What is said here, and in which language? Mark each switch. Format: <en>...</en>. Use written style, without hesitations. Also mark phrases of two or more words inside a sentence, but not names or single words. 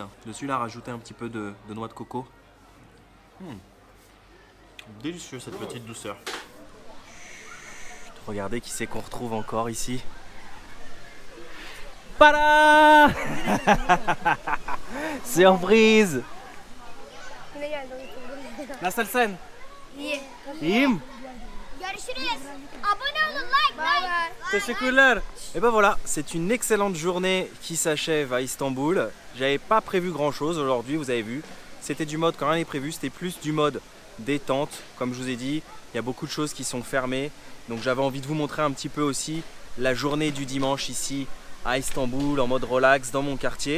<fr>Dessus, il a rajouté un petit peu de noix de coco. Délicieux cette petite douceur. Regardez qui c'est qu'on retrouve encore ici. Pada! Surprise!</fr> <tr>Nasılsın? İyi. İyiyim. Görüşürüz. Abone olun, like. Teşekkürler.</tr> <fr>Et ben voilà, c'est une excellente journée qui s'achève à Istanbul. J'avais pas prévu grand chose aujourd'hui, vous avez vu. C'était du mode quand rien n'est prévu, c'était plus du mode détente. Comme je vous ai dit, il y a beaucoup de choses qui sont fermées. Donc j'avais envie de vous montrer un petit peu aussi la journée du dimanche ici à Istanbul en mode relax dans mon quartier.</fr>